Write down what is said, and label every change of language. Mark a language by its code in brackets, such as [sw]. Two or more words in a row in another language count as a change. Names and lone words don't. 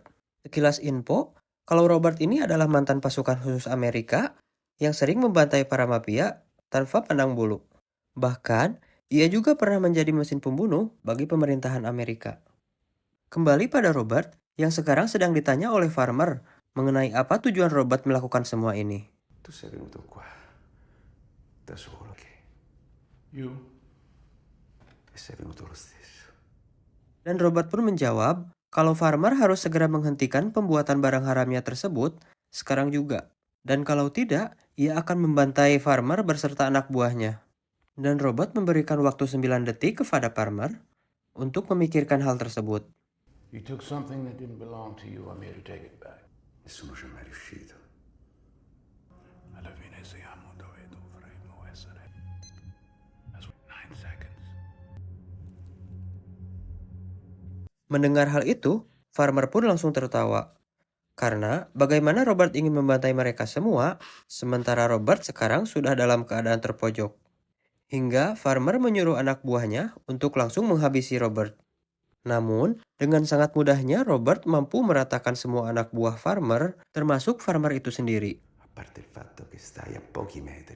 [id] Sekilas info, kalau Robert ini adalah mantan pasukan khusus Amerika yang sering membantai para mafia tanpa pandang bulu. Bahkan, ia juga pernah menjadi mesin pembunuh bagi pemerintahan Amerika. Kembali pada Robert, yang sekarang sedang ditanya oleh Farmer mengenai apa tujuan Robert melakukan semua ini. [it] Tu sei venuto qua da solo che [en] You? [it] e sei venuto lo stesso. [id] Dan Robert pun menjawab kalau Farmer harus segera menghentikan pembuatan barang haramnya tersebut sekarang juga. Dan kalau tidak, ia akan membantai Farmer berserta anak buahnya. Dan Robert memberikan waktu 9 detik kepada Farmer untuk memikirkan hal tersebut. [en] You took something that didn't belong to you. I'm here to take it back. [it] Nessuno ci è mai riuscito. Alla fine siamo dove dovremmo essere. [en] That's 9 seconds. [id] Mendengar hal itu, Farmer pun langsung tertawa. Karena bagaimana Robert ingin membantai mereka semua, sementara Robert sekarang sudah dalam keadaan terpojok. Hingga Farmer menyuruh anak buahnya untuk langsung menghabisi Robert. Namun, dengan sangat mudahnya Robert mampu meratakan semua anak buah Farmer, termasuk Farmer itu sendiri. [it] A parte il fatto che stai a pochi metri.